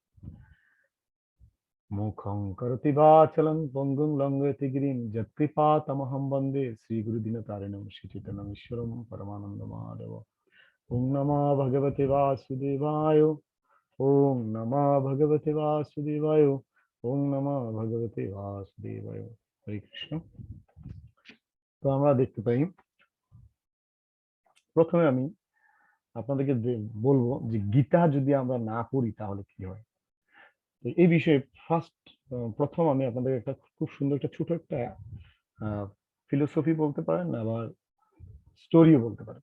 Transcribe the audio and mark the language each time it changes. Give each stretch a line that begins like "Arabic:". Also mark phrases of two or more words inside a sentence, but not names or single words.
Sanskrit: मुखं करोति वाचालं पङ्गुं लङ्घयति गिरिं यत्कृपा तमहं वन्दे श्री गुरु दीनतारिणम् श्री चैतन्य ईश्वरम् परमानन्द माधव. ॐ नमो भगवते वासुदेवाय. ॐ नमो भगवते वासुदेवाय. ॐ नमो भगवते वासुदेवाय. हरे कृष्ण.
Bangla: তো আমরা দেখতে পাই, প্রথমে আমি আপনাদেরকে বলবো যে গীতা যদি আমরা না পড়ি তাহলে কি হয়। তো এই বিষয়ে প্রথম আমি আপনাদের একটা খুব সুন্দর একটা ছোট একটা ফিলোসফি বলতে পারেন, আবার স্টোরিও বলতে পারেন।